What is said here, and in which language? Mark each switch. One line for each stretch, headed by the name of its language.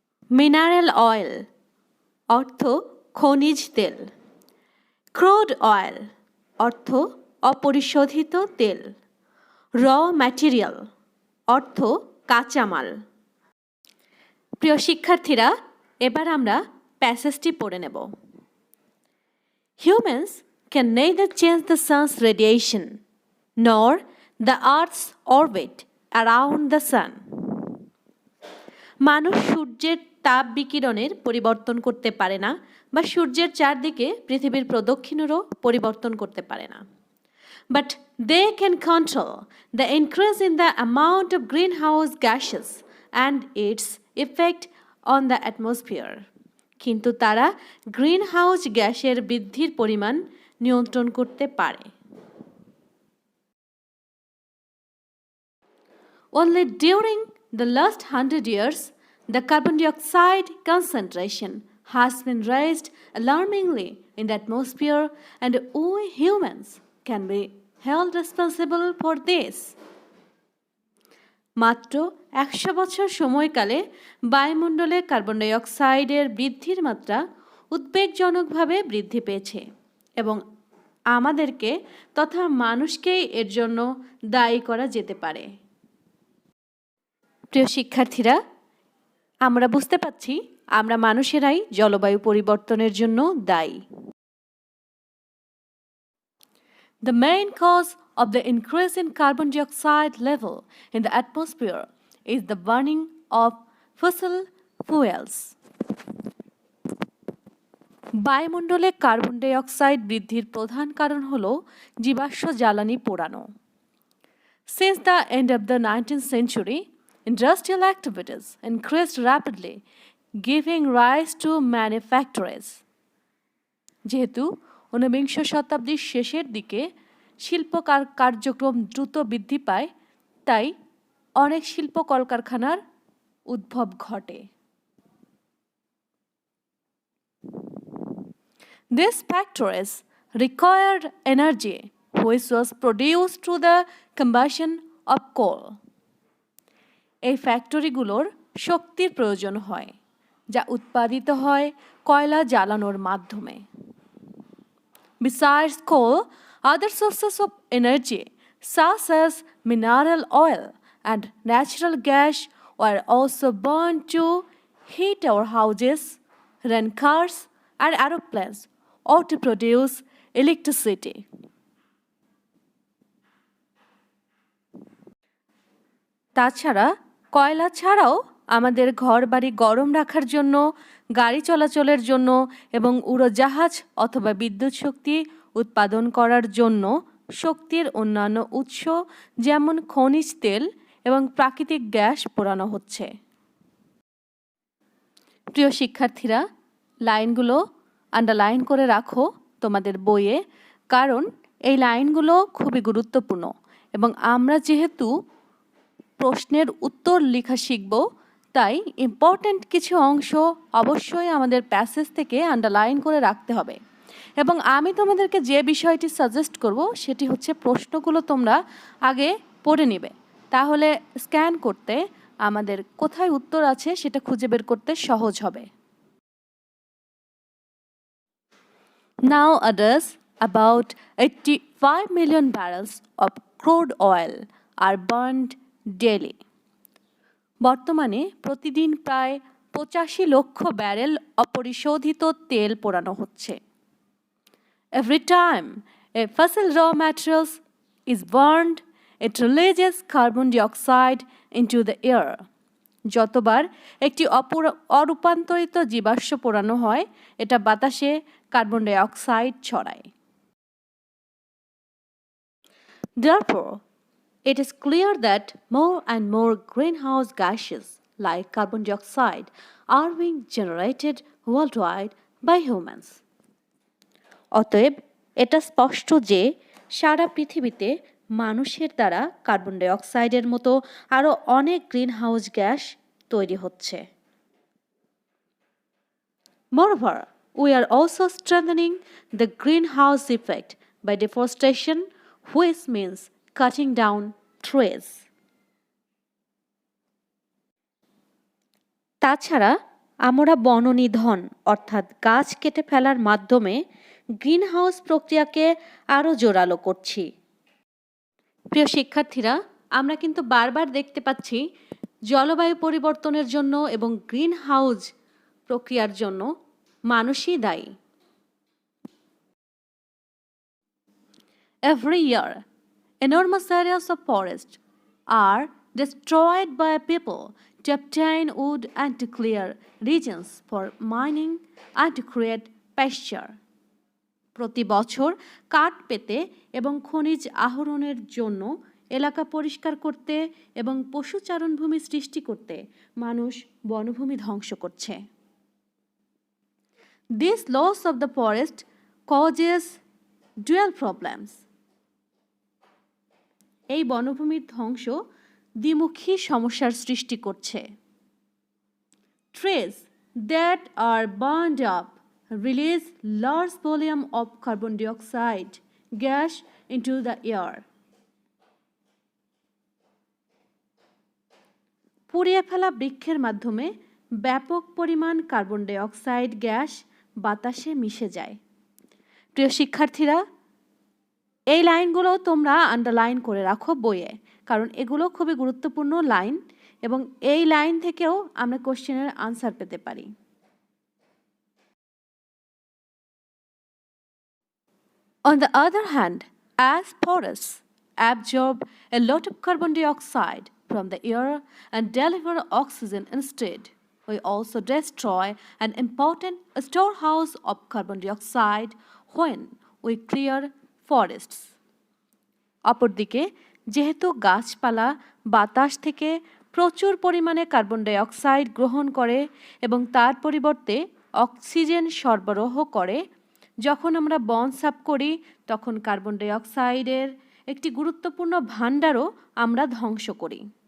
Bangla: Mineral oil অর্থ খনিজ তেল, ক্রুড অয়েল অর্থ অপরিশোধিত তেল, র ম্যাটেরিয়াল অর্থ কাঁচামাল। প্রিয় শিক্ষার্থীরা, এবার আমরা প্যাসেজটি পড়ে নেব।
English: Humans can neither change the sun's radiation nor the earth's orbit around the sun.
Bangla: মানুষ সূর্যের তাপ বিকিরণের পরিবর্তন করতে পারে না বা সূর্যের চারদিকে পৃথিবীর প্রদক্ষিণেরও পরিবর্তন করতে পারে না।
English: But they can control the increase in the amount of greenhouse gases and its effect on the atmosphere.
Bangla: কিন্তু তারা গ্রিনহাউস গ্যাসের বৃদ্ধির পরিমাণ নিয়ন্ত্রণ করতে পারে।
English: Only during the last 100 years, the carbon dioxide concentration has been raised alarmingly in the atmosphere, and we humans can be held responsible for this.
Bangla: মাত্র 100 বছর সময়কালে বায়ুমণ্ডলে কার্বন ডাই অক্সাইডের বৃদ্ধির মাত্রা উদ্বেগজনকভাবে বৃদ্ধি পেয়েছে এবং আমাদেরকে তথা মানুষকেই এর জন্য দায়ী করা যেতে পারে। প্রিয় শিক্ষার্থীরা, আমরা বুঝতে পারছি আমরা মানুষেরাই জলবায়ু পরিবর্তনের জন্য দায়ী।
English: The main cause of the increase in carbon dioxide level in the atmosphere is the burning of fossil fuels.
Bangla: বায়ুমণ্ডলে কার্বন ডাই অক্সাইড বৃদ্ধির প্রধান কারণ হল জীবাশ্ম জ্বালানি পোড়ানো।
English: Since the end of the 19th century, industrial activities increased rapidly, giving rise to manufacturers.
Bangla: যেহেতু ঊনবিংশ শতাব্দীর শেষের দিকে শিল্প কার্যক্রম দ্রুত বৃদ্ধি পায়, তাই অনেক শিল্প কলকারখানার উদ্ভব ঘটে।
English: These factories required energy which was produced through the combustion of coal.
Bangla: এই ফ্যাক্টরিগুলোর শক্তির প্রয়োজন হয়, যা উৎপাদিত হয় কয়লা জ্বালানোর মাধ্যমে।
English: Besides coal, other sources of energy such as mineral oil and natural gas were also burned to heat our houses, run cars and aeroplanes or to produce electricity.
Bangla: তাছাড়া কয়লা ছাড়াও আমাদের ঘরবাড়ি গরম রাখার জন্য, গাড়ি চলাচলের জন্য এবং উড়োজাহাজ অথবা বিদ্যুৎ শক্তি উৎপাদন করার জন্য শক্তির অন্যান্য উৎস যেমন খনিজ তেল এবং প্রাকৃতিক গ্যাস পোড়ানো হচ্ছে। প্রিয় শিক্ষার্থীরা, লাইনগুলো আন্ডারলাইন করে রাখো তোমাদের বইয়ে, কারণ এই লাইনগুলো খুবই গুরুত্বপূর্ণ এবং আমরা যেহেতু প্রশ্নের উত্তর লেখা শিখব, তাই ইম্পর্ট্যান্ট কিছু অংশ অবশ্যই আমাদের প্যাসেজ থেকে আন্ডারলাইন করে রাখতে হবে। এবং আমি তোমাদেরকে যে বিষয়টি সাজেস্ট করব সেটি হচ্ছে প্রশ্নগুলো তোমরা আগে পড়ে নেবে, তাহলে স্ক্যান করতে আমাদের কোথায় উত্তর আছে সেটা খুঁজে বের করতে সহজ হবে।
English: Nowadays, about 85 million barrels of crude oil are burned daily.
Bangla: বর্তমানে প্রতিদিন প্রায় 85 লক্ষ ব্যারেল অপরিশোধিত তেল পোড়ানো হচ্ছে।
English: Every time a fossil raw materials is burned, it releases carbon dioxide into the air.
Bangla: যতবার একটি অরূপান্তরিত জীবাশ্ম পোড়ানো হয়, এটা বাতাসে কার্বন ডাই অক্সাইড ছড়ায়।
English: Therefore, it is clear that more and more greenhouse gases like carbon dioxide are being generated worldwide by humans.
Bangla: অতএব এটা স্পষ্ট যে সারা পৃথিবীতে মানুষের দ্বারা কার্বন ডাই অক্সাইডের মতো আরও অনেক গ্রিনহাউস গ্যাস তৈরি হচ্ছে।
English: Moreover, we are also strengthening the greenhouse effect by deforestation, which means cutting down trees.
Bangla: তাছাড়া আমরা বননিধন অর্থাৎ গাছ কেটে ফেলার মাধ্যমে গ্রিনহাউস প্রক্রিয়াকে আরও জোরালো করছি। প্রিয় শিক্ষার্থীরা, আমরা কিন্তু বারবার দেখতে পাচ্ছি জলবায়ু পরিবর্তনের জন্য এবং গ্রিনহাউস প্রক্রিয়ার জন্য মানুষই দায়ী।
English: Every year, enormous areas of forest are destroyed by people to obtain wood and to clear regions for mining and to create pasture.
Bangla: প্রতি বছর কাঠ পেতে এবং খনিজ আহরণের জন্য এলাকা পরিষ্কার করতে এবং পশুচারণভূমি সৃষ্টি করতে মানুষ বনভূমি ধ্বংস করছে।
English: This loss of the forest causes dual problems.
Bangla: এই বনভূমির ধ্বংস দ্বিমুখী সমস্যার সৃষ্টি করছে।
English: Trees that are burned up release large volume of carbon dioxide gas into the air.
Bangla: পুড়িয়ে ফেলা বৃক্ষের মাধ্যমে ব্যাপক পরিমাণ কার্বন ডাই অক্সাইড গ্যাস বাতাসে মিশে যায়। প্রিয় শিক্ষার্থীরা, এই লাইনগুলো তোমরা আন্ডারলাইন করে রাখো বইয়ে, কারণ এগুলো খুবই গুরুত্বপূর্ণ লাইন এবং এই লাইন থেকেও আমরা কোশ্চেনের আনসার পেতে পারি।
English: On the other hand, as forests absorb a lot of carbon dioxide from the air and deliver oxygen instead, we also destroy an important storehouse of carbon dioxide when we clear forests.
Bangla: অপরদিকে, যেহেতু গাছপালা বাতাস থেকে প্রচুর পরিমাণে carbon die oxide গ্রহণ করে এবং তার পরিবর্তে অক্সিজেন সরবরাহ করে, যখন আমরা বন সাফ করি তখন কার্বন ডাই অক্সাইডের একটি গুরুত্বপূর্ণ ভাণ্ডারও আমরা ধ্বংস করি।